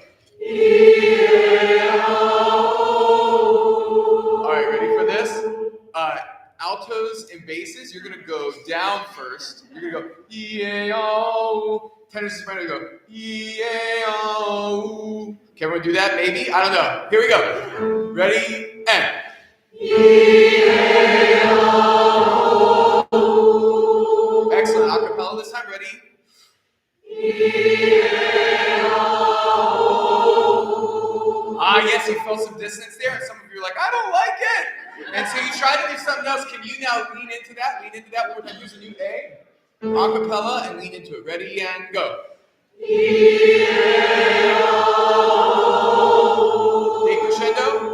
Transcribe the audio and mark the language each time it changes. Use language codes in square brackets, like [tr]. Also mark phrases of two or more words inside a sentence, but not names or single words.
[en] All right, ready for this? Altos and basses, you're going to go down first. You're going to go, E-A-O. Tenors and soprano, go, E-A-O. Can everyone do that? Maybe? I don't know. Here we go. Ready? And. E-A-O. Excellent. A cappella this time. Ready? E-A-O. Ah, yes, you felt some dissonance there, and some of you are like, I don't like it. And so you try to do something else. Can you now lean into that? Lean into that one more time. Use a new A. Acapella and lean into it. Ready and go. Decrescendo.